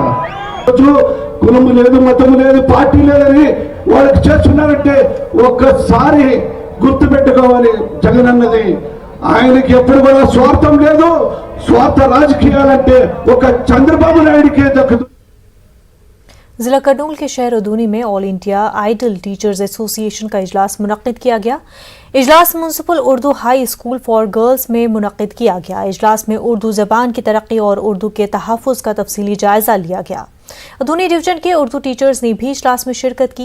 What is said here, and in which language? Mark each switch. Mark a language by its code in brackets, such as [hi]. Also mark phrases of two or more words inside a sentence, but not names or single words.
[te] కులము లేదు, మతము లేదు, పార్టీ లేదని వాళ్ళకి చేస్తున్నారంటే ఒక్కసారి గుర్తు పెట్టుకోవాలి. జగన్ అన్నది ఆయనకి ఎప్పుడు కూడా స్వార్థం లేదు. స్వార్థ రాజకీయాలంటే ఒక చంద్రబాబు నాయుడికే దక్కదు. [ur] ضلع کرنول کے شہر ادونی میں آل انڈیا آئیڈل ٹیچرز ایسوسی ایشن کا اجلاس منعقد کیا گیا۔ اجلاس میونسپل اردو ہائی اسکول فار گرلز میں منعقد کیا گیا۔ اجلاس میں اردو زبان کی ترقی اور اردو کے تحفظ کا تفصیلی جائزہ لیا گیا۔ ادونی ڈویژن کے اردو ٹیچرز نے بھی اجلاس میں شرکت کی۔